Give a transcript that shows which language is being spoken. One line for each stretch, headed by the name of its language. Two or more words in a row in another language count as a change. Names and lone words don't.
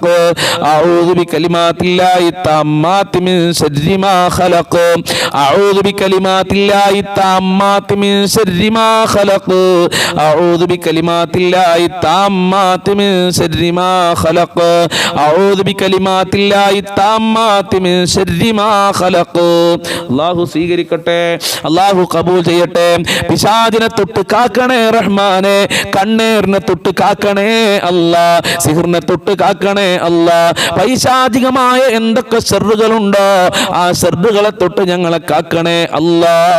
Arabic: أعوذ بكلمات الله التامات من شر ما خلق. أعوذ بكلمات الله التامات من شر ما خلق. أعوذ بكلمات الله التامات من شر ما خلق. أعوذ بكلمات الله التامات من شر ما خلق.
Malayalam: അല്ലാഹു സ്വീകരിക്കട്ടെ. അല്ലാഹു കബൂൽ ചെയ്യട്ടെ. പിശാചിനെ തൊട്ട് കാക്കണേ റഹ്മാനെ. കണ്ണേറിനെ തൊട്ട് കാക്കണേ അല്ലാ. സിഹിറിനെ തൊട്ട് കാക്കണേ അല്ലാ. പൈശാചികമായ എന്തൊക്കെ ശർറുകളുണ്ടോ ആ ശർറുകളെ തൊട്ട് ഞങ്ങളെ കാക്കണേ അല്ലാ.